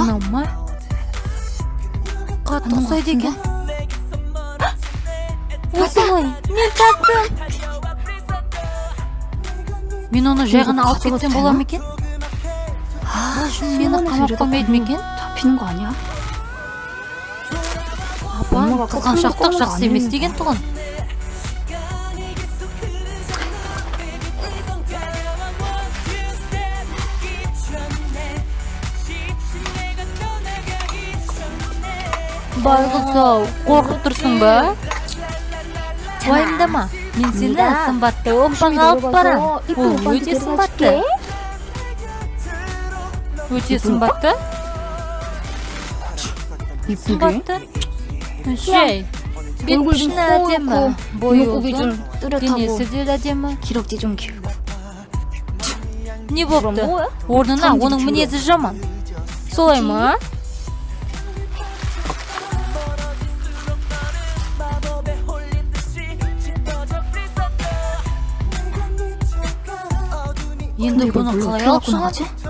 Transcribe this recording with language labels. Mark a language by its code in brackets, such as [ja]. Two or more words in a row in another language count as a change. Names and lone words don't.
[kk] ма? Қатты ұқсайды екен. Осы ғой, мен таптым. Мен оны жай ғана алып кетсем бола ма екен? Бұл үшін мені қамап қоймайды ма екен? [ko] 잡히는 거 아니야? [kk] Апа, қызғаншақтық жақсы емес деген тұғын. Байғұс-ау, қорқып тұрсың ба? Уайымдама, мен сені сымбатты оппаға алып барам. Ол өте сымбатты. Өте сымбатты? сымбатты? Жай, бет-пішіні әдемі, бойы ұзын, денесі де әдемі. [ko] 기럭지 좀 길고. [kk] Не бопты? Орнына оның мінезі жаман. Солай ма? енді бұны қалай алып шығады?